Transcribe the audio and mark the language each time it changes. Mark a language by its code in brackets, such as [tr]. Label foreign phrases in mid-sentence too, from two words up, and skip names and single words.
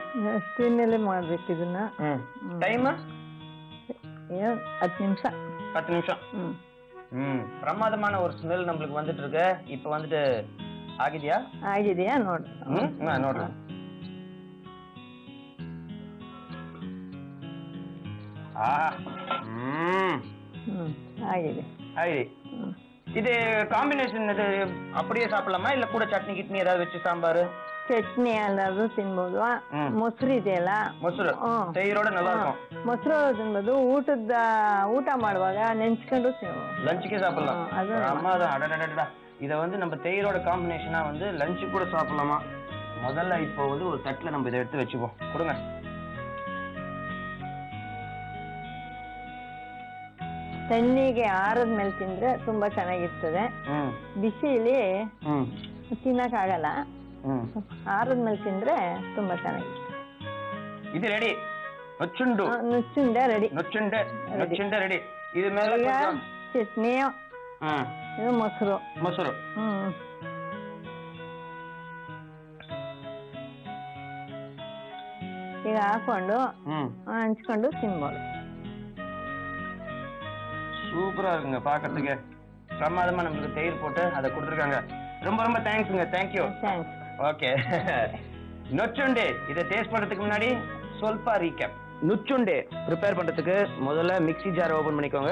[kn] ಸ್ಟೀಮ್ನಲ್ಲೇ ಮಾಡ್ಬೇಕು ಇದನ್ನ. டைம் 10 ನಿಮಿಷ. [ta] 10 நிமிஷம். பிரமாதமான ஒரு ஸ்மெல் நம்மளுக்கு வந்துட்டு இருக்கு. இப்போ வந்துட்டு ಆಗಿದೆಯಾ? [kn] ಆಗಿದೆಯಾ ನೋಡಿ. ನೋಡ್ರಿ. ಆಗಿದೆ. [ta] ஆயிடுச்சு. இது காம்பினேஷன் இது அப்படியே சாப்பிடலாமா இல்ல கூட சட்னி கிட்னி ஏதாவது வச்சு சாம்பார்? [kn] ಚಟ್ನಿ ಎಲ್ಲಾದ್ರೂ ತಿನ್ಬೋದು. ಮೊಸರು ಇದೆಯಲ್ಲ, [ta] ಮೊಸರು ತೈರೋட நல்லா இருக்கும். [kn] ಮೊಸರು ತಿನ್ಬೋದು. ಊಟ ಮಾಡುವಾಗ ನೆಂಚ್ಕೊಂಡು [ta] லஞ்சுக்கே சாப்பிடலாம். அம்மா தான் அடடடடா. இதை வந்து நம்ம தயிரோட காம்பினேஷனா வந்து லஞ்சு கூட சாப்பிடலாமா? முதல்ல இப்போ வந்து ஒரு தட்டுல நம்ம இதை எடுத்து வச்சுப்போம். கொடுங்க. [kn] ತಣ್ಣಗೆ ಆರದ ಮೇಲೆ ತಿಂದ್ರೆ ತುಂಬಾ ಚೆನ್ನಾಗಿರ್ತದೆ. ಬಿಸಿಲಿ ತಿನ್ನಕ್ಕಾಗಲ್ಲ. ಆರದ ಮೇಲೆ ತಿಂದ್ರೆ ತುಂಬಾ ಚೆನ್ನಾಗಿರ್ತದೆ. ಇದು ರೆಡಿ. ನೊಚ್ಚುಂಡು. ನೊಚ್ಚುಂಡೆ ರೆಡಿ. ನೊಚ್ಚುಂಡೆ ರೆಡಿ. ಇದು ಮೇಲೆ ಚಟ್ನಿ. ಇದು ಮೊಸರು. ಮೊಸರು. ಈಗ ಹಾಕೊಂಡು ಹಂಚ್ಕೊಂಡು ತಿನ್ಬೋದು. [ta] சூப்பரா இருக்குங்க பாக்கிறதுக்கு. பிரமாதமா நமக்கு தயிர் போட்டு அதை கொடுத்துருக்காங்க. ரொம்ப ரொம்ப தேங்க்ஸ்ங்க. [en] Thank you. Okay. [ta] நொச்சுண்டே இதை டேஸ்ட் பண்றதுக்கு முன்னாடி ಸ್ವಲ್ಪ ரீகேப். நுச்சுண்டே ப்ரிப்பேர் பண்றதுக்கு முதல்ல [en] mixie jar open [ta] பண்ணிக்கோங்க.